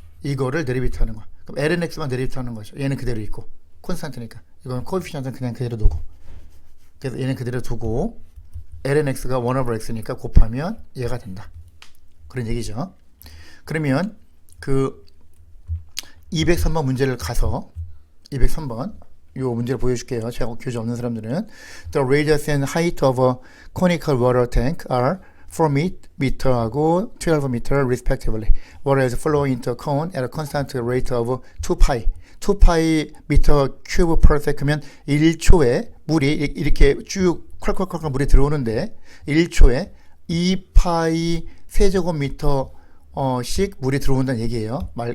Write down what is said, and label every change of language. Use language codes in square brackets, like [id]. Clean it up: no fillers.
[ko] 이거를 데리비티브 하는 거야. 그럼 ln x만 데리비티브 하는 거죠. 얘는 그대로 있고 콘스탄트니까 이건 코에피션트는 그냥 그대로 두고, 그래서 얘는 그대로 두고 ln x가 1 over x니까 곱하면 얘가 된다. 그런 얘기죠. 그러면 그 203번 문제를 가서 203번 요 문제를 보여줄게요. 제가 교재 없는 사람들은 [en] The radius and height of a conical water tank are 4m하고 12m respectively. Whereas flowing into a cone at a constant rate of 2pi. [ko] 2pi 미터 큐브 [en] per second [ko] 면 1초에 물이 이렇게 쭉 콸콸콸 물이 들어오는데 1초에 2파이 세제곱미터 씩 물이 들어온다는 얘기예요.